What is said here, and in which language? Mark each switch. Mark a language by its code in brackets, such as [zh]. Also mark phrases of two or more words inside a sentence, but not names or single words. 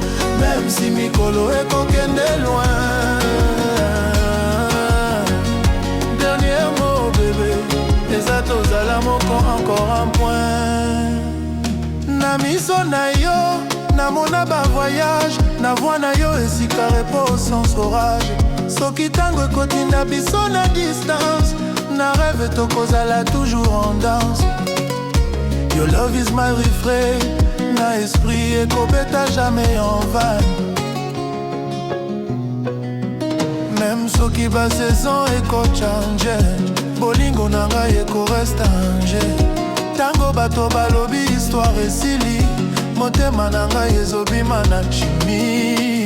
[fr] Même si [ln] mikolo ekokende loin. [fr] Dernier mot bébé [ln] eza tozala moko [fr] encore un point. [ln] Na miso na yo namona bavoyage na voi na yo esika [fr] repos sans orage. [ln] Soki tango ekotinda biso na distance, na rêve tokozala [fr] toujours en danse. [en] Your love is my refrain, [ln] na esprit ekobeta [fr] jamais en vain. [ln] Même soki ba saison eko change, bolingo na ngai eko reste ange. Tango bato balobi histoire esili, motema na ngai ezobima na chimie.